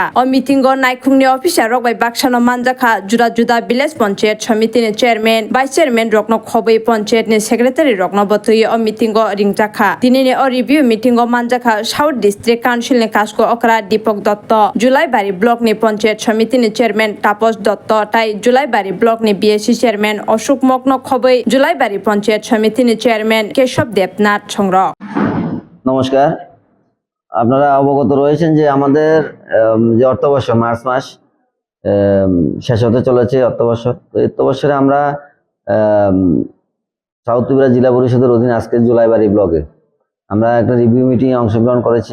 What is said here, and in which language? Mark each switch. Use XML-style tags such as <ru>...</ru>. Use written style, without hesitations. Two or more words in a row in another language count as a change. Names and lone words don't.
<trp>अ मीटिंगो नायखुंनि अफिसार रगबाय बाक्सानो मानजाखा जुदा जुदा विलेज पंचायत समितिनि</trp> <en>chairman vice chairman</en> <trp>रगनो खबै पंचायतनि सेक्रेटारि रगनो बतुये अ मीटिंगो रिंजाखा दिनैनि अ रिव्यू मीटिंगो मानजाखा साउथ डिस्ट्रिक्ट काउन्सिलनि कासको अकरा दीपक दत्त जुलाइबारी ब्लकनि पंचायत समितिनि चेयरमैन तापस दत्त ताई जुलाइबारी ब्लकनि बीएससी चेयरमैन अशोक मग्न खबै जुलाइबारी पंचायत समितिनि চেয়ারম্যান কেশব দেবনাথ সংগ্রহ।</trp> <bn>নমস্কার, আপনারা অবগত রয়েছেন যে আমাদের যে অর্থবর্ষ মার্চ মাস শেষ হতে চলেছে অর্থবর্ষ। তো এই অর্থবর্ষে আমরা সাউথ ত্রিপুরা জেলা পরিষদের অধীনে আজকে জুলাইবাড়ি ব্লকে আমরা একটা রিভিউ মিটিংয়ে অংশগ্রহণ করেছি।</bn>